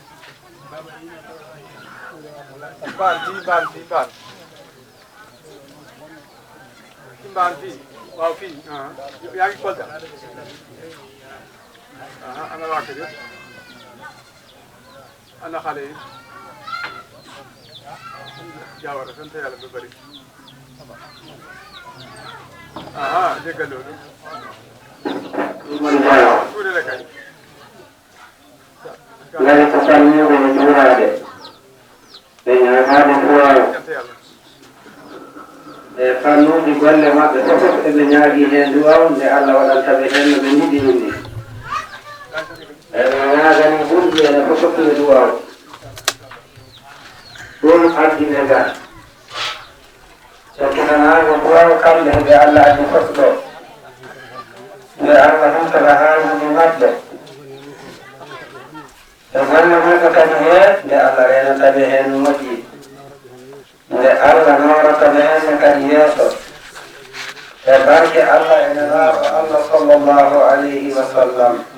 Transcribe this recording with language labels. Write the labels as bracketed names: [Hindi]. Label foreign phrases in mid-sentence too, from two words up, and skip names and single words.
[Wolof] mbaan fii ci mbaan fii waaw fii yaa ngi Kolda ana waa kër yëpp ana xale yi Jawara sant yàlla ba bëri dégg loolu tuuti la kay [Fula] ngari ko salmini ko juurade ɓe ñaamaade fuwaayo [Wolof] sant yàlla [Fula] e fannuuji golle maɓɓe fof eɓe ñaagii heen duwaw nde Allah waɗanta ɓe heen no ɓe njiɗi ɗum ni eɓe ñaagani ɓurɗi ene fof ɓe duwaw ɗum addine ngal cakkinanaago duwaw kamɓe ɓe Allah addi fof ɗo nde Allah humtata haajuji maɓɓe e golle maɓɓe kadi heen nde Allah renata ɓe heen moƴƴi nde Allah noorata ɓe heen kadi yeeso e barke Allah e nelaaɗo Allah [Arabic] صلى الله عليه وسلم